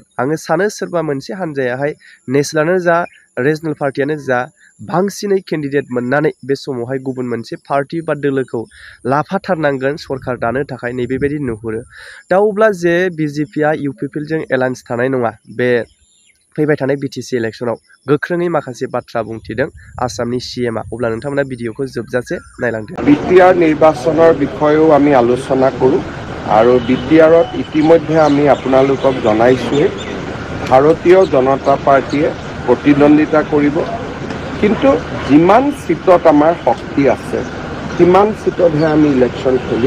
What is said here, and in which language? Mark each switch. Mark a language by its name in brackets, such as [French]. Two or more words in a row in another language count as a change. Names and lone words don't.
[Bodo] आङो सानो सोरबा मोनसे हान्जायाहाय नेशनेलानो जा रिजनेल पार्टियानो जा बांसिनै केन्डिडेट मोननानै बे समावहाय गुबुन मोनसे पार्टी बा दोलोखौ लाफाथारनांगोन सरकार दानो थाखाय नैबेबायदि नुहुरो। दा अब्ला जे बिजेपिआ इउपिपिएलजों एलायन्स थानाय नङा बे फैबाय थानाय बिटिसि इलेक्शनाव गोख्रोङै माखासे बाथ्रा बुंथिदों आसामनि सीएमआ। अब्ला नोंथांमोना भिडिअखौ जोबजासे नायलांदो। [Assamese] বিটিআৰ নিৰ্বাচনৰ বিষয়েও আমি আলোচনা কৰোঁ আৰু বিটিআৰত ইতিমধ্যে আমি আপোনালোকক জনাইছোঁৱে ভাৰতীয় জনতা পাৰ্টিয়ে প্ৰতিদ্বন্দ্বিতা কৰিব। কিন্তু যিমান সিটত আমাৰ শক্তি আছে সিমান সিটতহে আমি ইলেকশ্যন খেলিম।